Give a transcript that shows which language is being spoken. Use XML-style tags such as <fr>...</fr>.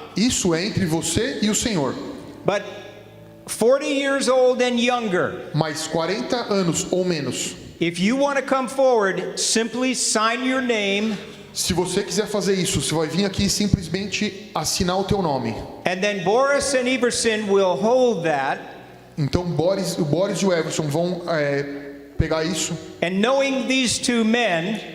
<pt>Isso é entre você e o Senhor.</pt> <en>But 40 years old and younger,</en> <pt>Mas 40 anos ou menos,</pt> <en>if you want to come forward, simply sign your name,</en> <pt>se você quiser fazer isso, você vai vir aqui e simplesmente assinar o teu nome.</pt> <en>and then Boris and Everson will hold that.</en> <pt>Então o Boris e o Everson vão pegar isso</pt> <en>And knowing these two men,</en>